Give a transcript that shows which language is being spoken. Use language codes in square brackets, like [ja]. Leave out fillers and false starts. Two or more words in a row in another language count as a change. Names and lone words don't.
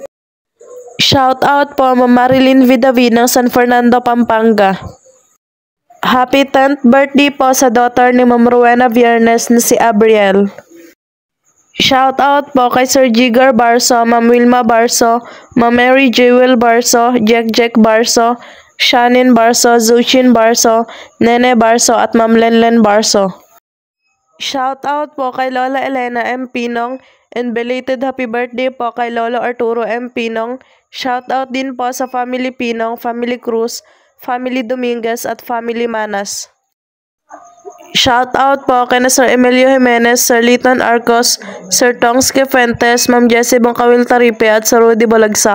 [tl] Shout out po Ma'am Marilyn Vidavid ng San Fernando, Pampanga. [en] Happy 10th birthday [tl] po sa daughter ni Ma'am Rowena Viernes na si Abriel. Shout out po kay Sir Jigar Barso, Ma'am Wilma Barso, Ma'am Mary Jewel Barso, Jack Barso, Shannon Barso, Zuchin Barso, Nene Barso at Ma'am Lenlen Barso. Shout out po kay Lola Elena M. Pinong [en] and belated happy birthday [tl] po kay Lolo Arturo M. Pinong. Shout out din po sa Family Pinong, Family Cruz, Family Dominguez at Family Manas. Shout out po kay na Sir Emilio Jimenez, Sir Liton Arcos, Sir Tongske Fuentes, Ma'am Jessie Bongkawil Taripe at Sir Rudy Balagsak.